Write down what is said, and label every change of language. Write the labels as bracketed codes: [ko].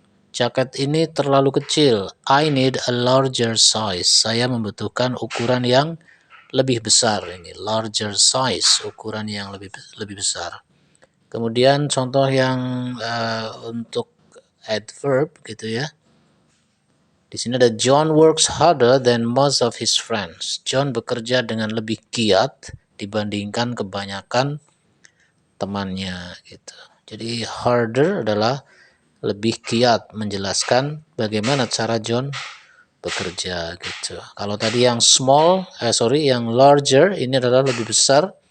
[id] Jaket ini terlalu kecil. [en] I need a larger size. [id] Saya membutuhkan ukuran yang lebih besar ini, larger size, ukuran yang lebih besar. Kemudian contoh yang untuk adverb gitu ya. Di sini ada [en] John works harder than most of his friends. [id] John bekerja dengan lebih giat dibandingkan kebanyakan temannya gitu. Jadi harder adalah lebih giat menjelaskan bagaimana cara John bekerja gitu. Kalau tadi yang yang larger ini adalah lebih besar.